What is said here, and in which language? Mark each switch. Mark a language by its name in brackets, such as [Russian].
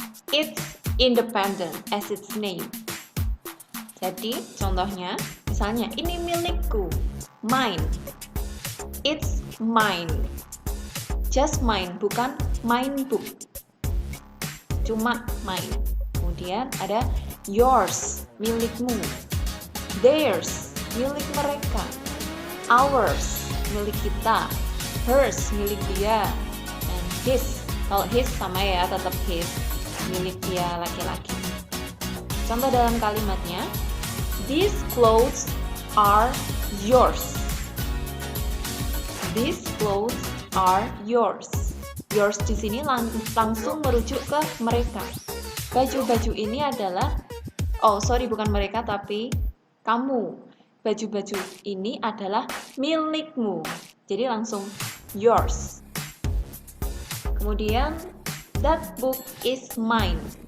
[English] It's independent as its name. [Indonesian] Jadi contohnya, misalnya ini milikku, mine. [English] It's mine. Just mine, [Indonesian] bukan [English] mine book. [Indonesian] Cuma [English] mine. [Indonesian] Kemudian ada yours, milikmu. Theirs, milik mereka. Ours, milik kita. Hers, milik dia. [English] And his. [Indonesian] Kalau his sama ya, tetap his, milik dia laki-laki. Contoh dalam kalimatnya, [English] these clothes are yours. These clothes are yours. [Indonesian] Yours di sini langsung merujuk ke mereka. Baju-baju ini adalah, bukan mereka tapi kamu. Baju-baju ini adalah milikmu. Jadi langsung yours. Kemudian, [English] that book is mine.